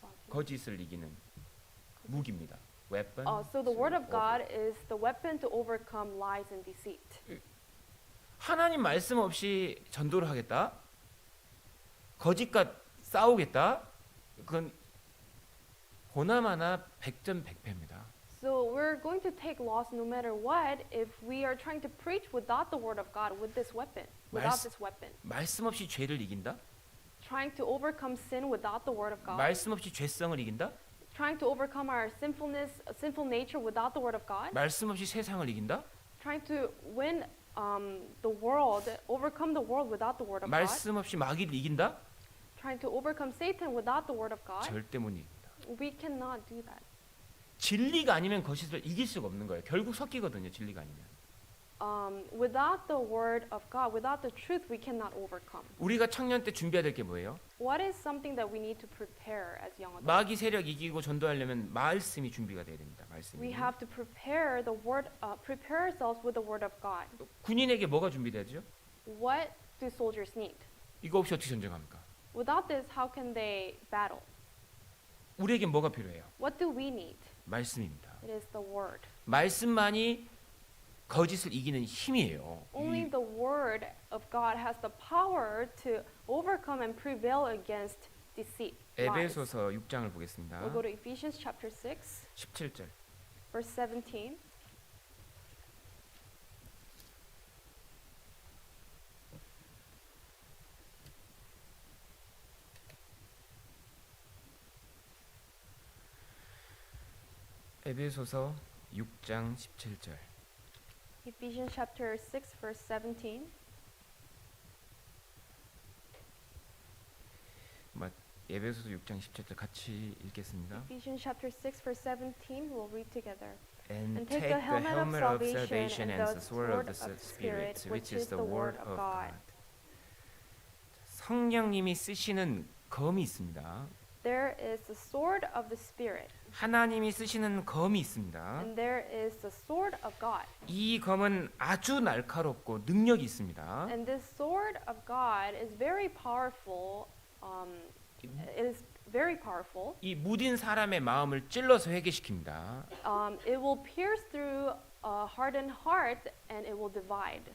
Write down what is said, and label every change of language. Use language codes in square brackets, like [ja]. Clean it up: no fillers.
[ko] 거짓을 이기는 무기입니다. [en] weapon. so the word of God is the weapon to overcome lies and deceit. [ko] 하나님 말씀 없이 전도를 하겠다? 거짓과 싸우겠다? 그건 보나마나 100점 100패입니다. [en] So we're going to take loss no matter what if we are trying to preach without the word of God with this weapon, without this weapon. [ko] 말씀 없이 죄를 이긴다? [en] Trying to overcome sin without the word of God. [ko] 말씀 없이 죄성을 이긴다? [en] Trying to overcome our sinful nature without the word of God. [ko] 말씀 없이 세상을 이긴다? [en] Trying to win the world, overcome the world without the word of God. [ko] 말씀 없이 마귀를 이긴다? [en] Trying to overcome Satan without the word of God. [ko] 절대 못 이깁니다. [en] We cannot do that. [ko] 진리가 아니면 거짓을 이길 수가 없는 거예요. 결국 섞이거든요. 진리가 아니면. [en] Without the word of God, without the truth, we cannot overcome. [ko] 우리가 청년 때 준비해야 될 게 뭐예요? [en] What is something that we need to prepare as young adults? [ko] 마귀 세력 이기고 전도하려면 말씀이 준비가 돼야 됩니다. 말씀이. [en] We have to prepare the word, prepare ourselves with the word of God. [ko] 군인에게 뭐가 준비되죠? [en] What do soldiers need? [ko] 이거 없이 어떻게 전쟁합니까? [en] Without this, how can they battle? [ko] 우리에게 뭐가 필요해요? [en] What do we need? [ko] 말씀입니다. [en] It is the word. [ko] 말씀만이 거짓을 이기는 힘이에요. [en] Only the word of God has the power to overcome and prevail against deceit. Lies. [ko] 에베소서 6장을 보겠습니다. [en] We'll go to Ephesians chapter 6, [ko] 17절. [en] verse 17. [ko] 에베소서 6장 17절. [en] Ephesians chapter 6, verse 17. [ko] 에베소서 6장 17절 같이 읽겠습니다. [en] Ephesians chapter 6, verse 17. We'll read together. And take the helmet of salvation and the sword of the Spirit, which is the word of God. [ko] 성령님이 쓰시는 검이 있습니다. [en] there is the sword of the Spirit, [ko] 하나님이 쓰시는 검이 있습니다. [en] and there is the sword of God. [ko] 이 검은 아주 날카롭고 능력이 있습니다. [en] And this sword of God is very powerful. It is very powerful. [ko] 이 무딘 사람의 마음을 찔러서 회개시킵니다. [en] It will pierce through a hardened heart, and it will divide.